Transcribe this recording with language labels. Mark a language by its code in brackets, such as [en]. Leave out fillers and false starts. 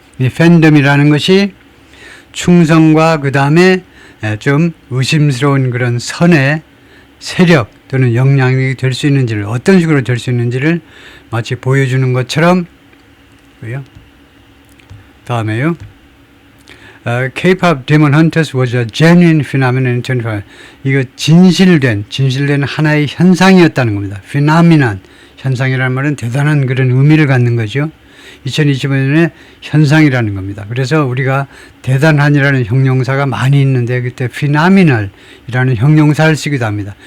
[ko] 이 팬덤이라는 것이 충성과 그 다음에 좀 의심스러운 그런 선의 세력 또는 영향력이 될 수 있는지를 어떤 식으로 될 수 있는지를 마치 보여주는 것처럼 다음에요. [en] K-pop Demon Hunters was a genuine phenomenon in 2005. [ko] 이거 진실된 하나의 현상이었다는 겁니다. phenomenon 현상이라는 말은 대단한 그런 의미를 갖는 거죠. 2025년에 현상이라는 겁니다. 그래서 우리가 대단한이라는 형용사가 많이 있는데 그때 phenomenal이라는 형용사를 쓰기도 합니다.